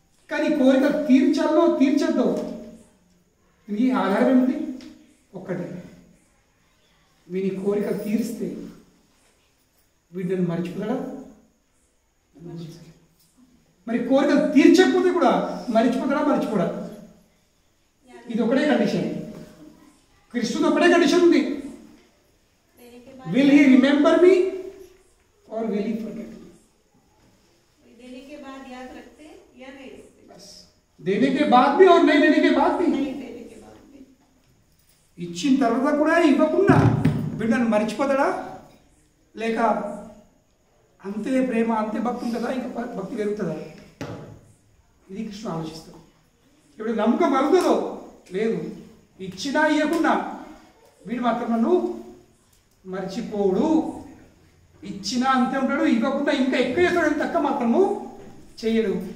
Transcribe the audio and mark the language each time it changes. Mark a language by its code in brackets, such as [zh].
[te] కానీ కోరికలు తీర్చాలనో తీర్చద్దో ఇది ఆధారం ఏమిటి, ఒక్కటే, వీని కోరికలు తీరిస్తే వీటిని మర్చిపోతాడా, మరి కోరికలు తీర్చకపోతే కూడా మర్చిపోడా. ఇది ఒకటే కండిషన్, కృష్ణుడు ఒకటే కండిషన్ ఉంది, [en] will he remember me [te] और [en] will he forget me? [hi] देने के बाद याद रखते या नहीं रखते, बस देने के बाद भी और नहीं देने के बाद भी, नहीं देने के बाद भी. [te] ఇచ్చిన తర్వాత కూడా ఇవ్వకుండా వీళ్ళని మర్చిపోతాడా, లేక అంతే ప్రేమ అంతే భక్తి ఉంటుందా, ఇంకా భక్తి పెరుగుతుందా? ఇది కృష్ణుడు ఆలోచిస్తాడు. ఇప్పుడు నమ్మకం కలుగుతుందో లేదు, ఇచ్చినా ఇవ్వకుండా వీడు మాత్రం నన్ను మర్చిపోడు, ఇచ్చినా అంతే ఉంటాడు, ఇవ్వకుండా ఇంకా ఎక్కువ చేస్తాడు, తక్కువ మాత్రము చేయడు.